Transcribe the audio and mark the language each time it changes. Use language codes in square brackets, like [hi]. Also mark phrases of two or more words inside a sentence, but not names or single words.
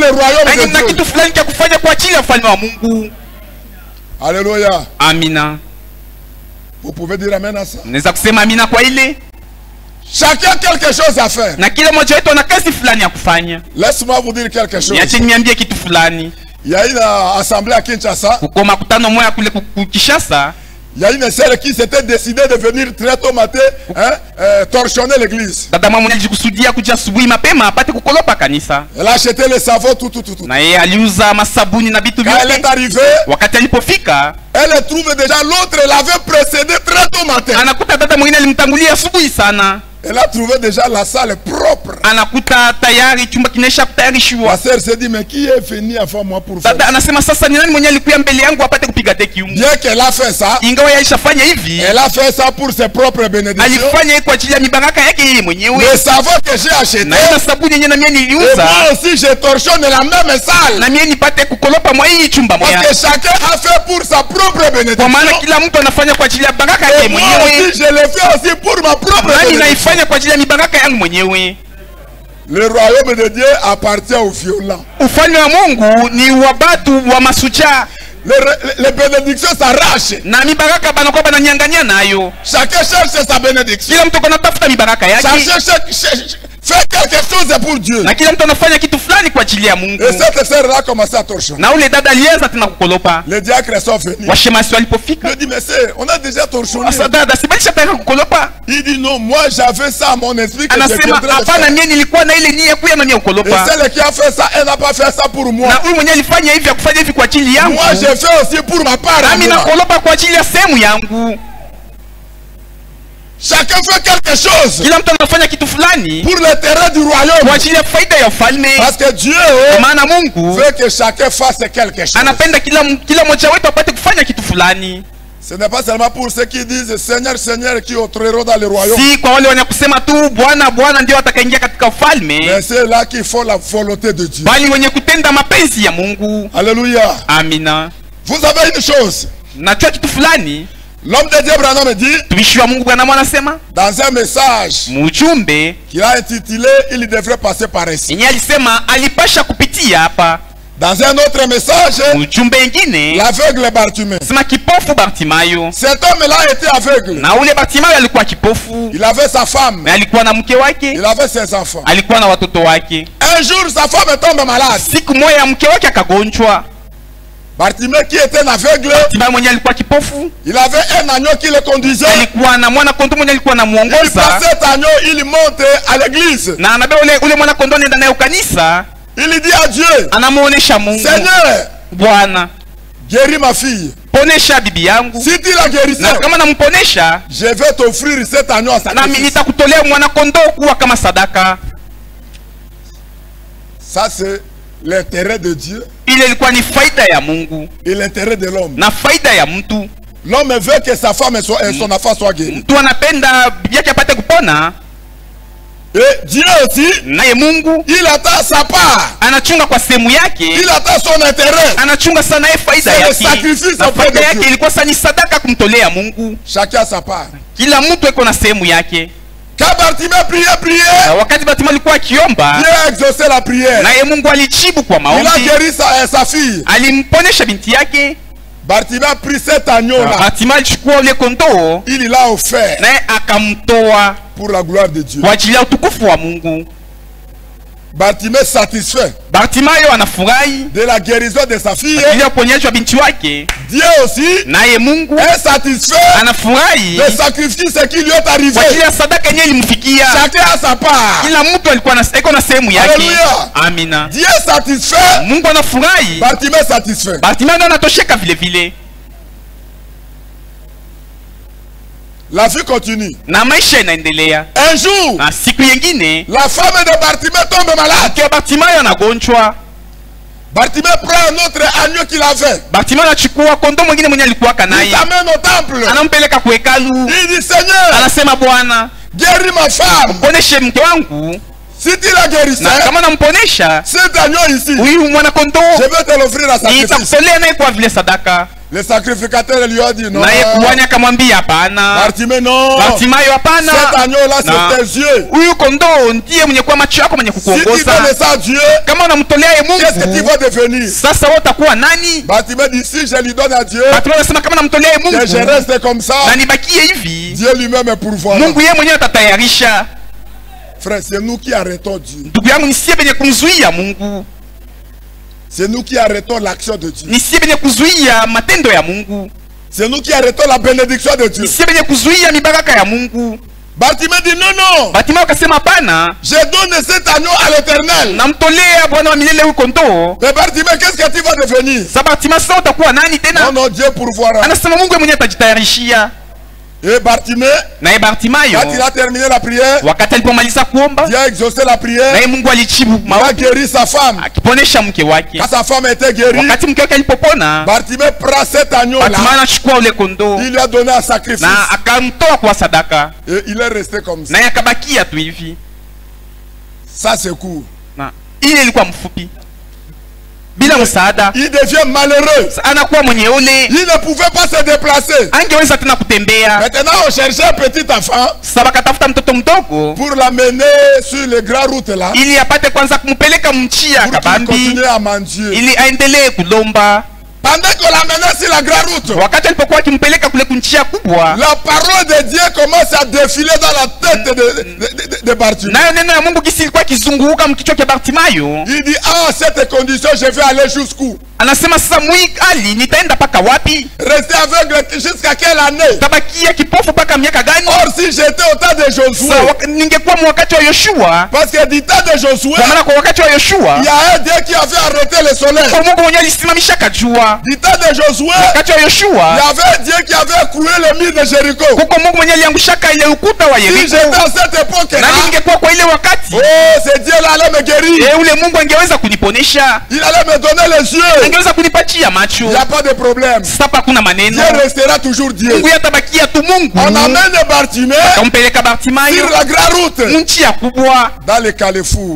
[sw] na [fr] royaume [sw] nyinyi mna [fr] de Dieu. [sw] kitu fulani cha kufanya kwa ajili ya ufalme wa Mungu. [fr] Alléluia. [sw] Amina. [fr] Vous pouvez dire amen à ça. [sw] Naweza kusema amina kwa ile, [fr] Chacun quelque chose à faire. [sw] na kila mmoja wetu ana kazi fulani ya kufanya. [fr] Laisse-moi vous dire quelque chose. [sw] Niache niambie kitu fulani. [fr] Il y a une assemblée à Kinshasa. [sw] Kuko makutano moya kule Kinshasa, [fr] Il y a une sœur qui s'était décidée de venir très tôt matin torchonner l'église. [sw] dada mama alijikusudia kuja asubuhi mapema apate kukolopa kanisa, [fr] Elle a acheté les savons, tout. [sw] na yeye aliuza masabuni na vitu [fr] Quand elle est [sw] vyote. [fr] arrivée, [sw] Wakati alipofika, [fr] elle trouve déjà l'autre l'avait précédé très tôt matin. [sw] anakuta dada mwingine alimtangulia asubuhi sana. [fr] Elle a trouvé déjà la salle propre. [sw] anakuta tayari chumba kinaisha kutayarishiwa. [fr] La sœur s'est dit, mais qui est venu avant moi pour faire [sw] Dada [fr] ça? [sw] anasema sasa ni nani mwenye alikuya mbele yangu apate kupiga deki humu? [fr] Bien qu'elle a fait ça, [sw] Ingawa alishafanya hivi, [fr] elle a fait ça pour ses propres bénédictions. [sw] alifanya hii kwa ajili ya mibaraka yake yeye mwenyewe. [fr] Le savon que j'ai acheté, [sw] Na ile sabuni yenyewe na mimi [fr] et [sw] niliuza, [fr] moi aussi je torchonne la même salle. [sw] na mimi nipate kukolopa mwa hii chumba [fr] Parce [sw] moja. [fr] que chacun a fait pour sa propre [sw] Kwa [fr] bénédiction. [sw] maana kila mtu anafanya kwa ajili ya baraka yake [fr] Et moi [sw] mwenyewe. [fr] aussi je le fais aussi pour ma propre [sw] Nani [fr] bénédiction. [sw] naifanya kwa ajili ya mibaraka yangu mwenyewe. [fr] Le royaume de Dieu appartient aux violents. [sw] Ufalme wa Mungu ni wa batu wa masucha, [fr] Les bénédictions s'arrachent. [sw] na mibaraka banakuwa bananyang'anya nayo. [fr] Chacun cherche sa bénédiction. [sw] Kila mtu anatafuta mibaraka yake, [fr] Chacun fait quelque chose pour Dieu. [sw] na kila mtu anafanya kitu fulani kwa ajili ya Mungu. [fr] Et cette sœur-là a commencé à torchonner. [sw] Na ule dada alianza tena kukolopa. [fr] Les diacres sont venus. [sw] Washemasi walipofika, [fr] Il dit, mais sœur, on a déjà torchonné. [sw] sasa dada sibalisha tayari kukolopa. [fr] Il dit, non, moi j'avais ça à mon esprit que je [sw] Anasema [fr] viendrais le [sw] hapana, [fr] faire. [sw] mimi nilikuwa na ile nia kuya na nia [fr] Et [sw] kukolopa. [fr] celle qui a fait ça, elle n'a pas fait ça pour moi. [sw] Na huyu mwenyewe alifanya hivi akufanya hivi kwa ajili yangu. [fr] Moi j'ai fait aussi pour ma part. à [sw] Nami [fr] moi. [sw] nakolopa kwa ajili ya sehemu yangu. [fr] Chacun fait quelque chose [sw] Kila mtu anafanya kitu fulani [fr] pour le terrain du [sw] kwa [fr] royaume. [sw] ajili ya faida ya ufalme. [fr] Parce que Dieu [sw] Kwa maana Mungu [fr] veut que chacun fasse quelque chose. [sw] anapenda kila mmoja wetu apate kufanya kitu fulani. [fr] Ce n'est pas seulement pour ceux qui disent Seigneur, Seigneur qui entreront dans le royaume. [sw] Si kwa wale wenye kusema tu Bwana Bwana ndio atakaingia katika ufalme, [fr] Mais c'est là qu'il faut la volonté de Dieu. [sw] bali wenye kutenda mapenzi ya Mungu. [fr] Alléluia. [sw] Amina. [fr] Vous avez une chose. [sw] Najua kitu fulani, [fr] L'homme de Dieu Branham dit [sw] tumishi wa Mungu Branham anasema [fr] dans un message [sw] mujumbe [fr] qu'il a intitulé Il devrait passer par ici. [sw] yenye alisema alipasha kupitia hapa. [fr] Dans un autre message, [sw] Mujumbe ingine [fr] l'aveugle Bartimée. [sw] sema kipofu Bartimayo, [fr] Cet homme-là était aveugle. [sw] na ule Bartimayo alikuwa kipofu, [fr] Il avait sa femme. [sw] na alikuwa na mke wake, [fr] Il avait ses enfants. [sw] alikuwa na watoto wake. [fr] Un jour, sa femme tombe malade. [sw] Siku moja mke wake akagonjwa. [fr] Bartimée, qui était un aveugle, [sw] Bartimayo mwenye alikuwa kipofu, [fr] il avait un agneau qui le conduisait. [sw] alikuwa na mwana kondoo mwenye alikuwa [fr] Il [sw] anamuongoza, [fr] passe cet agneau, il monte à l'église. [sw] na anabeba ule mwana kondoo anaenda naye kanisa, [fr] Il dit à Dieu, [sw] anamuonesha Mungu, [fr] Seigneur, [sw] Bwana [fr] guéris ma fille. [sw] ponesha bibi yangu, [fr] Si tu la guérissais, [sw] na kama namponesha [fr] je vais t'offrir cet agneau à [sw] nami [fr] sacrifice. [sw] nitakutolea mwana kondoo kuwa kama sadaka. [fr] Ça, c'est l'intérêt de Dieu [sw] Ile ilikuwa ni faida ya Mungu [fr] et l'intérêt de l'homme. [sw] na faida ya mtu. [fr] L'homme veut que sa femme et son enfant soient guéris. [sw] Mtu anapenda bibi yake apate kupona, [fr] Et Dieu aussi, [sw] naye Mungu [fr] il attend sa part. [sw] anachunga kwa sehemu yake, [fr] Il attend son intérêt. [sw] anachunga sana yeye faida [fr] C'est le [sw] yake, [fr] sacrifice [sw] na [fr] auprès [sw] faida [fr] de [sw] yake [fr] Dieu. [sw] ilikuwa sani sadaka kumtolea Mungu. [fr] Chacun a sa part. [sw] Kila mtu iko na sehemu yake. [fr] Quand Bartimée priait, [sw] Na wakati Bartimayo alikuwa akiomba, [fr] Dieu a exaucé la prière. [sw] naye Mungu alijibu kwa [fr] Il a [sw] maombi, [fr] guéri sa fille. [sw] alimponesha binti yake. [fr] Bartimée a pris cet agneau-là. [sw] Bartimayo alichukua ule kondoo [fr] Il l'a offert [sw] naye akamtoa [fr] pour la gloire de Dieu. [sw] kwa ajili ya utukufu wa Mungu. [fr] Bartimée satisfait [sw] Bartimayo anafurahi [fr] de la guérison de sa fille. [sw] ili uponyaji wa binti wake, [fr] Dieu aussi [sw] naye Mungu [fr] est satisfait [sw] anafurahi [fr] des sacrifices qui lui est arrivé. [sw] kwa ajili ya sadaka yenyewe ilimfikia. [fr] Chacun a sa part. [sw] Kila mtu alikuwa iko na sehemu yake. [fr] Hallelujah. [sw] Amina. [fr] Dieu est satisfait. [sw] Mungu anafurahi, [fr] Bartimée satisfait. [sw] Bartimayo anatosheka vile vile, [fr] La vie continue. [sw] na maisha inaendelea. [fr] Un jour, [sw] Na siku nyingine [fr] la femme de Bartimée tombe malade. [sw] mke wa Bartimayo anagonjwa. [fr] Bartimée prend un autre agneau qu'il avait. [sw] Bartimayo anachukua kondoo mwingine mwenye alikuwaka [fr] Il [sw] naye, [fr] l'amène au temple. [sw] anampeleka kwa hekalu, [fr] Il dit, Seigneur, [sw] anasema Bwana, [fr] guéris ma femme. [sw] poneshe mke wangu, [fr] Si tu la guérissais, [sw] na kama namponesha [fr] cet agneau ici, [sw] huyu mwana kondoo [fr] je vais te l'offrir à sacrifice. [sw] nitakutolea naye kwa vile sadaka. [fr] Le sacrificateur lui a dit non. [sw] Naye kuhani akamwambia hapana. [fr] Bartimée, non. [sw] Bartimayo, hapana, [fr] Cet agneau-là, [sw] Na. [fr] c'est tes yeux. [sw] huyu kondoo ndiye mwenye kuwa macho yako mwenye [fr] Si tu donnes [sw] kukuongoza. [fr] ça à Dieu, [sw] Kama unamtolea ye [fr] qu'est-ce que tu [sw] Mungu, [fr] vas devenir? [sw] sasa wewe utakuwa nani? [fr] Bartimée dit, si je lui donne à Dieu, [sw] Bartimayo anasema kama namtolea ye [fr] que je [sw] Mungu [fr] reste comme ça, [sw] na nibakie hivi, [fr] Dieu lui-même est pourvoyeur. [sw] Mungu yeye mwenyewe atatayarisha. [fr] Frère, c'est nous qui arrêtons Dieu. [sw] Ndugu yangu, nisie benye kumzuia Mungu, [fr] C'est nous qui arrêtons l'action de Dieu. [sw] nisie benye kuzuia matendo ya Mungu, [fr] C'est nous qui arrêtons la bénédiction de Dieu. [sw] nisie benye kuzuia mibaraka ya Mungu. [fr] Bartimée dit non, non. [sw] Bartimayo akasema hapana, [fr] Je donne cet agneau à l'éternel. [sw] namtolea Bwana wa milele huyu kondoo. [fr] Mais Bartimée, qu'est-ce que tu vas devenir? [sw] Sa Bartimayo, sasa utakuwa nani [fr] Non, [sw] tena? [fr] non, Dieu pourvoira. [sw] Anasema Mungu yeye mwenyewe atajitayarishia. [fr] Et Bartimée, [sw] naye Bartimayo [fr] quand il a terminé la prière, [sw] wakati alipomaliza kuomba, [fr] Dieu a exaucé la prière, [sw] naye Mungu alijibu [fr] il a [sw] maombi [fr] guéri sa femme. [sw] akiponesha mke wake. [fr] Quand sa femme était guérie, [sw] Wakati mke wake alipopona, [fr] Bartimée prend cet agneau-là, [sw] Bartimayo anachukua ule kondoo [fr] il lui a donné un sacrifice. [sw] na akamtoa kwa sadaka, [fr] Et il est resté comme ça. [sw] naye akabakia tu hivi. [fr] Ça c'est court. [sw] Na ile ilikuwa mfupi, bila msaada, [fr] Il devient malheureux. [sw] anakuwa mwenye ule, [fr] Il ne pouvait pas se déplacer. [sw] angeweza tena kutembea. [fr] Maintenant, on cherchait un petit enfant [sw] Sasa bakatafuta mtoto mdogo [fr] pour l'amener sur les grandes routes là, [sw] ili apate kwanza kumpeleka mchia [fr] pour qu'il [sw] kabambi, [fr] continue à mendier. [sw] ili aendelee kulomba. [fr] Pendant qu'on l'amenait sur la grande route, [sw] Wakati alipokuwa akimpeleka kule kunchia kubwa, [fr] la parole de Dieu commence à défiler dans la tête de Bartimée. [sw] nayo neno ya Mungu kisi ilikuwa kizunguka mkichwa cha Bartimayo. [fr] Il dit, ah, cette condition, je vais aller jusqu'où? [sw] Anasema sasa mwi ali nitaenda paka wapi? [fr] Rester aveugle jusqu'à quelle année? [sw] Tabakia kipofu paka miaka gani? [fr] Or, si j'étais au temps de Josué, [sw] Ningekuwa wakati wa Yoshua, [fr] parce que du temps de Josué, [sw] kwa maana kwa wakati wa Yoshua [fr] il y a un Dieu qui avait arrêté le soleil. [sw] kwa Mungu mwenyewe alisimamisha kajua. [fr] Du temps de Josué, [sw] Wakati wa [fr] il y [sw] Yoshua [fr] avait un Dieu qui avait coulé le mur de Jéricho. [sw] kuko Mungu mwenyewe aliangushaka ile ukuta wa [fr] Si [sw] Yeriko. [fr] j'étais à cette époque-là, [sw] Na ningekuwa kwa ile wakati, [fr] oh, ce Dieu-là allait me guérir. [sw] ule Mungu angeweza kuniponesha, [fr] Il allait me donner les yeux. [sw] angeweza kunipatia macho. [fr] Il n'y a pas de problème. [sw] Sasa hakuna maneno, [fr] Dieu restera toujours Dieu. [sw] Mungu yatabakia tu Mungu. [fr] On amène Bartimée [sw] Akampeleka Bartimayo [fr] sur la grande route, [sw] nchi ya kubwa [fr] dans le Carrefour,